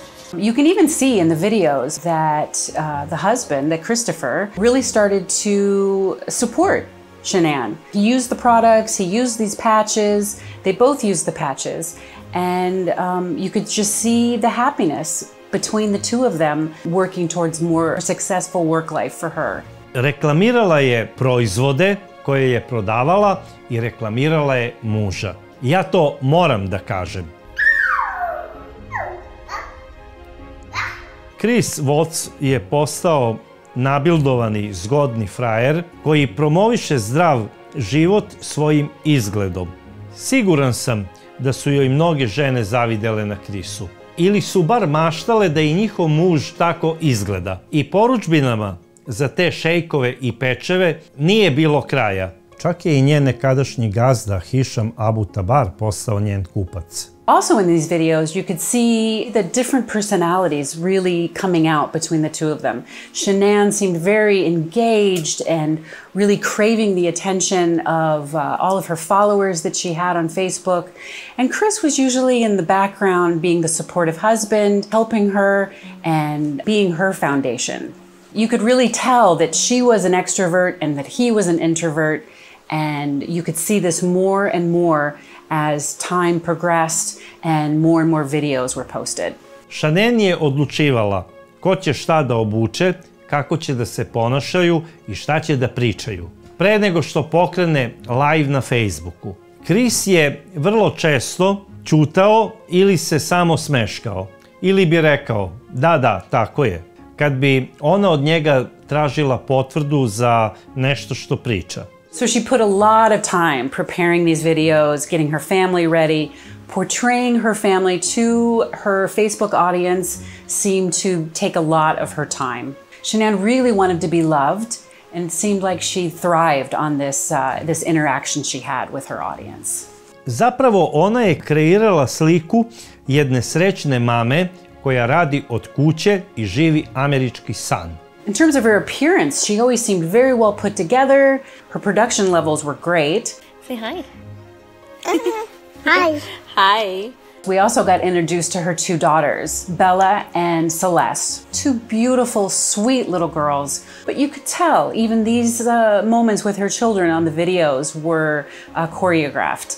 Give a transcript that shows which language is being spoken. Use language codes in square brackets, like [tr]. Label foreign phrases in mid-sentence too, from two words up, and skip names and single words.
[en] You can even see in the videos that the husband, that Christopher, really started to support Shanann. He used the products, he used these patches, they both used the patches, and you could just see the happiness between the two of them working towards more successful work life for her. [sr] Reklamirala je proizvode koje je prodavala i reklamirala je muža. Ja to moram da kažem. Chris Watts je postao nabildovani, zgodni frajer koji promoviše zdrav život svojim izgledom. Siguran sam da su joj mnoge žene zavidele na Chrisu. Ili su bar maštale da i njihov muž tako izgleda. I porudžbinama za te šejkove i pečeve nije bilo kraja. Čak je i njen nekadašnji gazda Hisham Abu Tabar postao njen kupac. [en] Also in these videos, you could see the different personalities really coming out between the two of them. Shanann seemed very engaged and really craving the attention of all of her followers that she had on Facebook. And Chris was usually in the background being the supportive husband, helping her and being her foundation. You could really tell that she was an extrovert and that he was an introvert. And you could see this more and more as time progressed and more videos were posted. [sr] Shanann je odlučivala ko će šta da obuče, kako će da se ponašaju i šta će da pričaju. Pre nego što pokrene live na Facebooku, Chris je vrlo često ćutao ili se samo smeškao. Ili bi rekao, da, tako je. Kad bi ona od njega tražila potvrdu za nešto što priča. [en] So she put a lot of time preparing these videos, getting her family ready, portraying her family to her Facebook audience seemed to take a lot of her time. Shanann really wanted to be loved, and it seemed like she thrived on this interaction she had with her audience. [sr] Zapravo ona je kreirala sliku jedne srećne mame koja radi od kuće i živi američki san. [en] In terms of her appearance, she always seemed very well put together. Her production levels were great. Say hi. Hi. Hi. We also got introduced to her two daughters, Bella and Celeste. Two beautiful, sweet little girls. But you could tell even these moments with her children on the videos were choreographed.